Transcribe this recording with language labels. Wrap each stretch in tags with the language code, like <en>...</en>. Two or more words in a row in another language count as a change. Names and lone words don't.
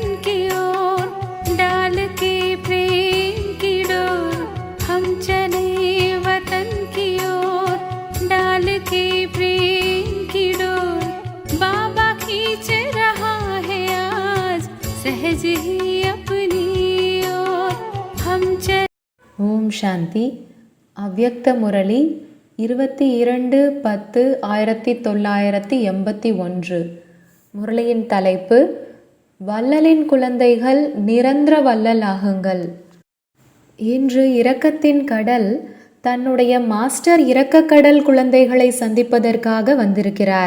<hi>की ओर डाल के प्रेम की डोर। हम चले वतन की ओर डाल के प्रेम की डोर। बाबा खींच रहा है आज सहज ही अपनी ओर। हम चले।</hi> <ta>ஓம் சாந்தி. அவ்யக்த முரளி 22-10-1981. முரளியின் தலைப்பு வள்ளலின் குழந்தைகள் நிரந்தர வள்ளலாகுங்கள். இன்று இரக்கத்தின் கடல் தன்னுடைய மாஸ்டர் இரக்கக்கடல் குழந்தைகளை சந்திப்பதற்காக வந்திருக்கிறார்.</ta>